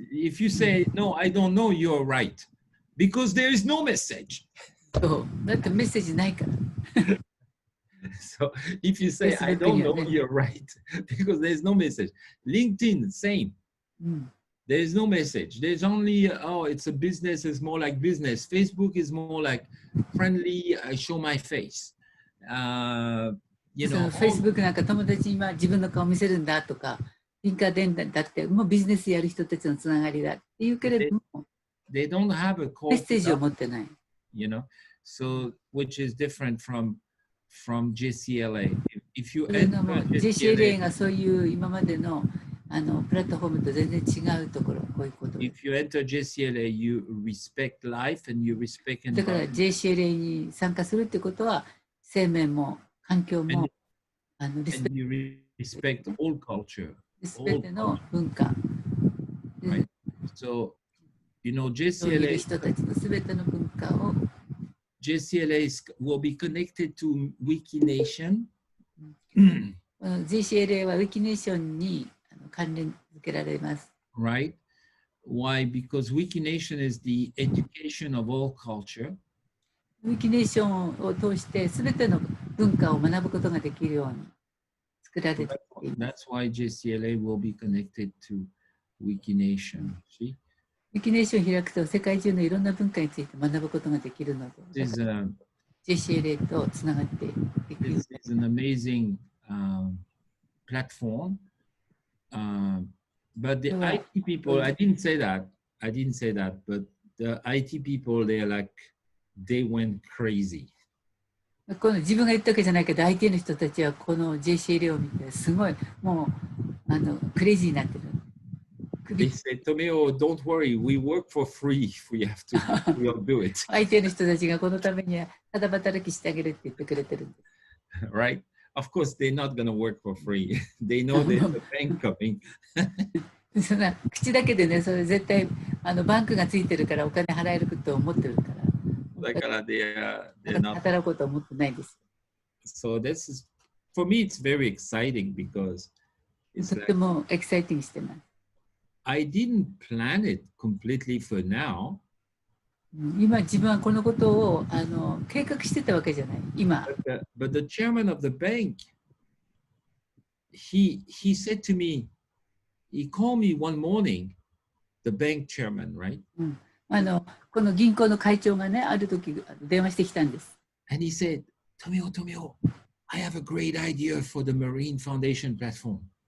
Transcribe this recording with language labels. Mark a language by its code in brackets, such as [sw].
[en] If you say, no, I don't know, you're right. Because there is no message. [ja] だってメッセージないから。 [en] So if you say, I don't know, you're right. Because there's no message. LinkedIn, same. There is no message. There's only, it's a business, it's more like business. Facebook is more like friendly, I show my face. [ja] Facebook なんか友達に自分の顔見せるんだとか、リンカーデンだってもうビジネスやる人たちのつながりだっていうけれども、 [en] they don't have a call [ja] メッセージを持ってない。 [en] So which is different from GCLA. If you [ja] GCLA がそういう今までのプラットフォームと全然違うところ、こういうこと。 [en] If you enter GCLA, you respect life and you respect environment. [ja] だから GCLA に参加するってことは、生命も環境もリスペクト、 [en] all culture. [ja] すべての文化。 [en] Right. So, GCLA [ja] 人たちのすべての文化を [en] GCLA will be connected to Wikination. [ja] GCLA は Wikination に関連付けられます。 [en] Right? Why? Because Wikination is the education of all culture. [ja] Wikination を通してすべての文化を学ぶことができるように作られています。 [en] That's why GCLA will be connected to Wikination. See? [ja] Wikination を開くと世界中のいろんな文化について学ぶことができるので、GCLA とつながっていく。 [en] This is an amazing platform. But the IT people, I didn't say that. I didn't say that. But the IT people, they're like, they went crazy. [ja] この自分が言ったわけじゃないけど、IT の人たちはこの GCLA を見て、すごいもうクレイジーになってる。 [en] They said, Tomeo, don't worry, we work for free if we have to. We'll do it. [ja] IT の人たちがこのためにただ働きしてあげるって言ってくれてるんです。 [en] Right? Of course, they're not going to work for free. They know there's a bank coming. [ja] そんな口だけでね、それ絶対バンクがついてるからお金払えると思ってるから。だから [en] they're not. [ja] 働こうと思ってないです。 [en] So this is, for me, it's very exciting because [ja] とてもエキサイティングしてます。 [en] I didn't plan it completely for now. [ja] 今自分はこのことを計画してたわけじゃない。今。 [en] But the chairman of the bank, he said to me, he called me one morning, the bank chairman, right? [ja] この銀行の会長がね、ある時電話してきたんです。 [en] And he said, Tomeo, I have a great idea for the Marine Foundation platform.